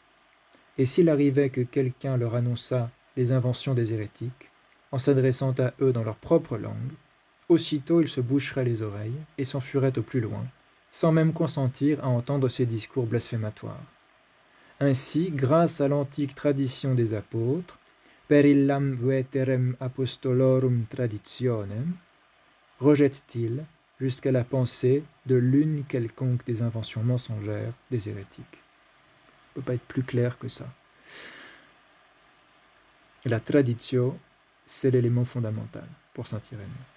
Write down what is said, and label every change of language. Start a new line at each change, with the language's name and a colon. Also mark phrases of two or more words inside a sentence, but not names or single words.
French: Et s'il arrivait que quelqu'un leur annonçât les inventions des hérétiques, en s'adressant à eux dans leur propre langue, aussitôt ils se boucheraient les oreilles et s'enfuiraient au plus loin, sans même consentir à entendre ces discours blasphématoires. Ainsi, grâce à l'antique tradition des apôtres,
Latin: per illam veterem apostolorum traditionem,
French: rejette-t-il jusqu'à la pensée de l'une quelconque des inventions mensongères des hérétiques. Ça ne peut pas être plus clair que ça. La traditio, c'est l'élément fondamental pour saint Irénée.